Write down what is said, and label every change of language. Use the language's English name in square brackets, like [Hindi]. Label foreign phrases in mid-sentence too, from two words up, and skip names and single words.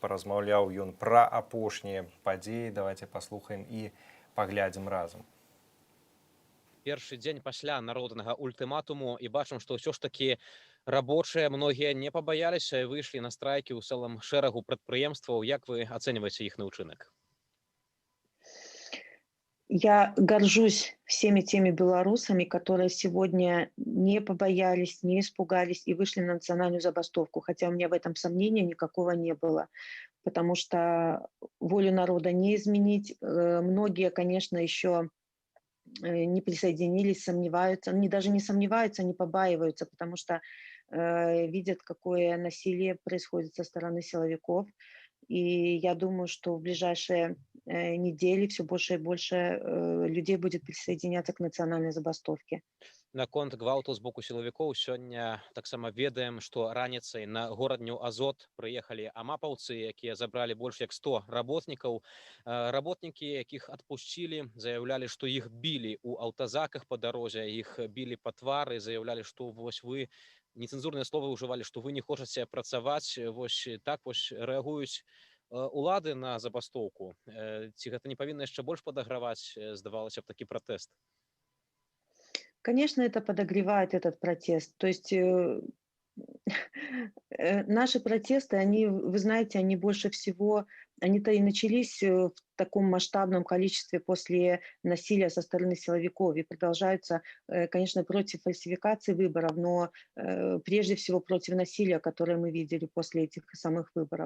[Belarusian] Паразмаўляў ён пра апошнія падзеі. Давайте паслухаем і паглядзім разам. Першы дзень пасля народнага ультыматуму і бачым, што ўсё ж такі рабочыя многія не пабаяліся і выйшлі на страйкі ў цэлым шэрагу прадпрыемстваў. Як вы ацэньваеце іх ўчынак? [Russian] Я горжусь всеми теми белорусами, которые сегодня не побоялись, не испугались и вышли на национальную забастовку. Хотя у меня в этом сомнения никакого не было. Потому что волю народа не изменить. Многие, конечно, еще не присоединились, сомневаются. Они даже не сомневаются, не побаиваются, потому что видят, какое насилие происходит со стороны силовиков. И я думаю, что в ближайшие недели все больше и больше людей будет присоединяться к национальной забастовке. [Belarusian] Наконт гвалту з боку сілавікоў сёння таксама ведаем, што раніцай на горадню Азот прыехалі амапаўцы, якія забралі больш як 100 работнікаў. Работнікі, якіх адпусцілі, заяўлялі, што іх білі ў аўтазаках па дарозе, іх білі па твары, заяўлялі, што вось вы нецэнзурныя словы ўжывалі, што вы не хочаце працаваць. Вось так вось рэагуюць улады на забастоўку. Ці гэта не павінна яшчэ больш падаграваць, здавалася б, такі пратэст? [Russian] Конечно, это подогревает этот протест. То есть наши протесты, они, вы знаете, они больше всего, они-то и начались в таком масштабном количестве после насилия со стороны силовиков и продолжаются, конечно, против фальсификации выборов, но прежде всего против насилия, которое мы видели после этих самых выборов.